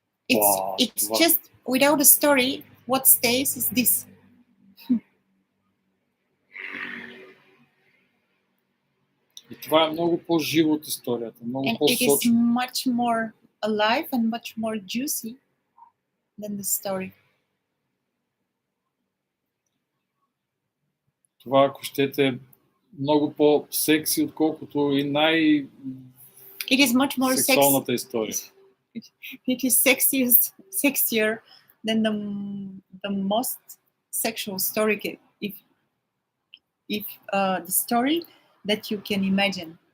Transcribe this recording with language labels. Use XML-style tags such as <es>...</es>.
<en>It's just without a story, what stays is this.</en> <bg>И това е много по-живо от историята, много</bg> <en>And it is</en> <bg>по-сочно.</bg> <en>much more alive and much more juicy than the story.</en> <bg>Това, ако щете, много по-секси, отколкото и</bg> <en>It is much more sexy.</en> <bg>сексуалната история.</bg> <en>It is sexier than the most sexual story. If the story that you can imagine.</en>